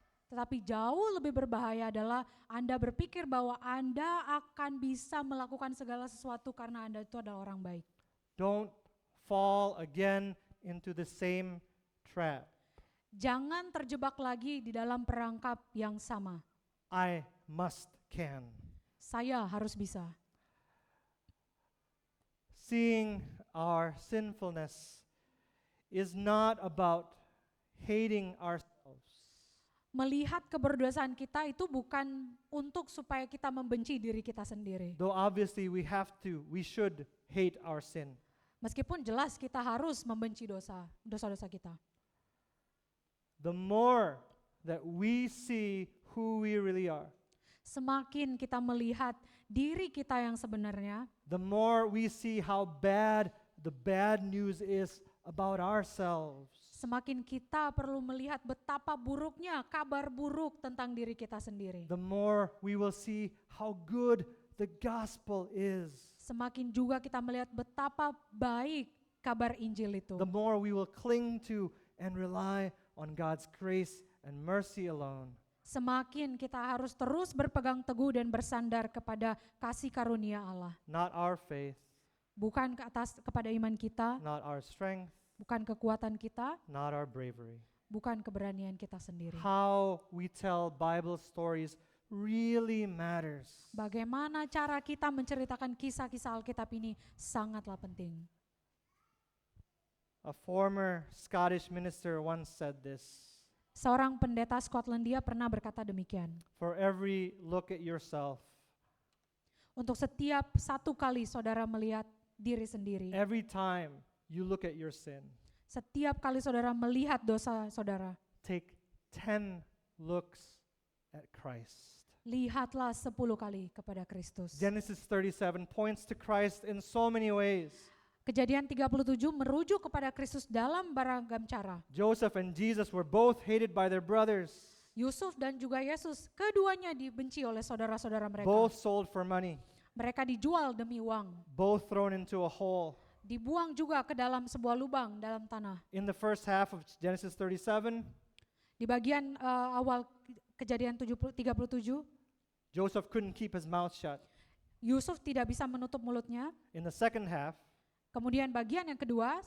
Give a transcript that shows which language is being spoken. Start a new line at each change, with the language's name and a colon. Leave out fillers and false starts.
Indonesian: Tetapi jauh lebih berbahaya adalah Anda berpikir bahwa Anda akan bisa melakukan segala sesuatu karena Anda itu adalah orang baik.
English: Don't fall again into the same trap.
Indonesian: Jangan terjebak lagi di dalam perangkap yang sama.
English: I can.
Indonesian: Saya harus bisa.
English: Seeing our sinfulness is not about hating ourselves.
Indonesian: Melihat keberdosaan kita itu bukan untuk supaya kita membenci diri kita sendiri.
English: Though obviously we should hate our sin.
Indonesian: Meskipun jelas kita harus membenci dosa-dosa kita.
English: The more that we see who we really are,
Indonesian: Semakin kita melihat diri kita yang sebenarnya,
English: the more we see how bad the bad news is about ourselves.
Indonesian: semakin kita perlu melihat betapa buruknya kabar buruk tentang diri kita sendiri.
English: The more we will see how good the gospel is.
Indonesian: Semakin juga kita melihat betapa baik kabar Injil itu.
English: The more we will cling to and rely on God's grace and mercy alone.
Indonesian: Semakin kita harus terus berpegang teguh dan bersandar kepada kasih karunia Allah.
English: Not our faith,
Indonesian: Bukan kepada iman kita,
English: not our strength,
Indonesian: bukan kekuatan kita,
English: not our bravery.
Indonesian: bukan keberanian kita sendiri.
English: How we tell Bible stories really matters.
Indonesian: Bagaimana cara kita menceritakan kisah-kisah Alkitab ini sangatlah penting.
English: A former Scottish minister once said this:
Indonesian: Seorang pendeta Skotlandia pernah berkata demikian.
English: for every look at yourself,
Indonesian: Untuk setiap satu kali saudara melihat diri sendiri,
English: every time you look at your sin,
Indonesian: setiap kali saudara melihat dosa saudara,
English: take 10 looks at Christ.
Indonesian: lihatlah 10 kali kepada Kristus.
English: Genesis 37 points to Christ in so many ways.
Indonesian: Kejadian 37 merujuk kepada Kristus dalam beragam cara.
English: Joseph and Jesus were both hated by their brothers,
Indonesian: Yusuf dan juga Yesus, keduanya dibenci oleh saudara-saudara mereka.
English: both sold for money,
Indonesian: Mereka dijual demi uang,
English: both thrown into a hole.
Indonesian: dibuang juga ke dalam sebuah lubang dalam tanah.
English: In the first half of Genesis 37,
Indonesian: Di bagian awal Kejadian 37,
English: Joseph couldn't keep his mouth shut.
Indonesian: Yusuf tidak bisa menutup mulutnya.
English: In the second half,
Indonesian: Kemudian bagian yang kedua,